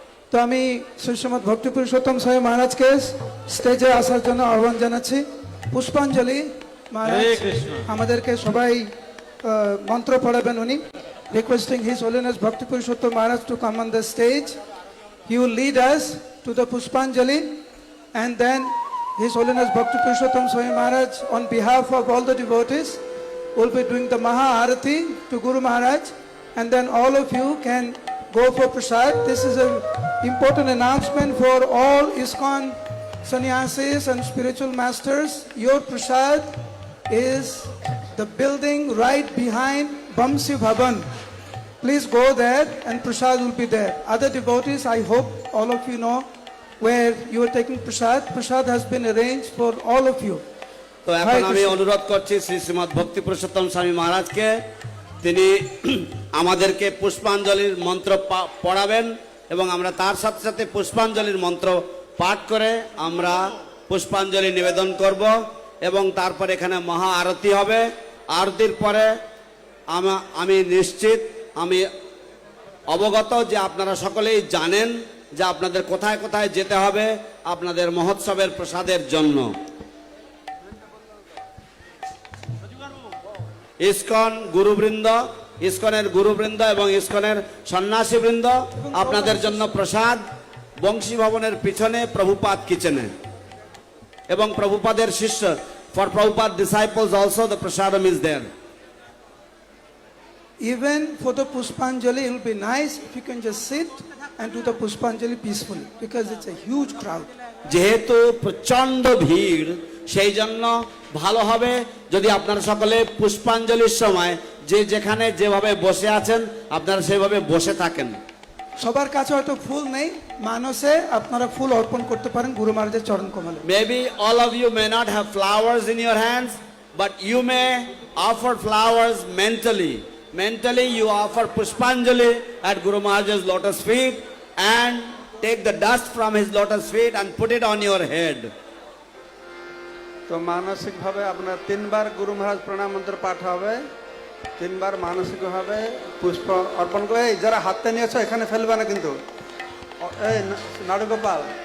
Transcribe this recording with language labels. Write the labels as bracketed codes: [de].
[bn] তো আমি শ্রীশ্রীমদ ভক্তি পুরুষোত্তম স্বামী মহারাজকে স্টেজে আসার জন্য আহ্বান জানাচ্ছি। পুষ্পাঞ্জলি মহারাজ আমাদেরকে সবাই মন্ত্র পড়াবেন উনি। [en] Requesting His Holiness Bhakti Purushottam Maharaj to come on the stage. He will lead us to the Pushpanjali and then His Holiness Bhakti Purushottam Swami Maharaj on behalf of all the devotees will be doing the Maha Arati to Guru Maharaj, and then all of you can go for prasad. This is an important announcement for all ISKCON sannyasis and spiritual masters. Your prasad is the building right behind Bamsi Bhavan. Please go there and prasad will be there. Other devotees, I hope all of you know where you are taking prasad. Prasad has been arranged for all of you. [bn] তো এখন আমি অনুরোধ করছি শ্রী শ্রীমদ ভক্তি পুরুষোত্তম স্বামী মহারাজকে, তিনি আমাদেরকে পুষ্পাঞ্জলির মন্ত্র পড়াবেন এবং আমরা তার সাথে সাথে পুষ্পাঞ্জলির মন্ত্র পাঠ করে আমরা পুষ্পাঞ্জলি নিবেদন করব এবং তারপর এখানে মহা আরতি হবে। আরতির পরে আমি নিশ্চিত, আমি অবগত যে আপনারা সকলেই জানেন যে আপনাদের কোথায় কোথায় যেতে হবে আপনাদের মহোৎসবের প্রসাদের জন্য। ইসকন গুরুবৃন্দ, ইসকনের গুরুবৃন্দ এবং ইসকনের সন্ন্যাসীবৃন্দ আপনাদের জন্য প্রসাদ বংশী ভবনের পিছনে প্রভুপাদ কিচেনে এবং প্রভুপাদের শিষ্য, [en] For Prabhupada disciples also the prasadam is there. Even for the Pushpanjali, it will be nice if you can just sit and do the Pushpanjali peacefully because it's a huge crowd. [bn] যেহেতু প্রচন্ড ভিড়, সেই জন্য ভালো হবে যদি আপনারা সকলে পুষ্পাঞ্জলির সময় যে যেখানে যেভাবে বসে আছেন আপনারা সেভাবে বসে থাকেন। সবার কাছে হয়তো ফুল নেই, মানসে আপনারা ফুল অর্পণ করতে পারেন গুরু মহারাজের চরণ কমলে। [en] Maybe all of you may not have flowers in your hands, but you may offer flowers mentally. Mentally you offer Pushpanjali at Guru Maharaj's lotus feet and take the dust from his lotus feet and put it on your head. [bn] তো মানসিকভাবে আপনার 3 বার গুরু মহারাজ প্রণাম মন্ত্র পাঠ হবে, 3 বার মানসিকভাবে পুষ্প অর্পণ করে। এই যারা হাতে নিয়েছো এখানে ফেলবে না কিন্তু। এই নাড়ুগোপাল,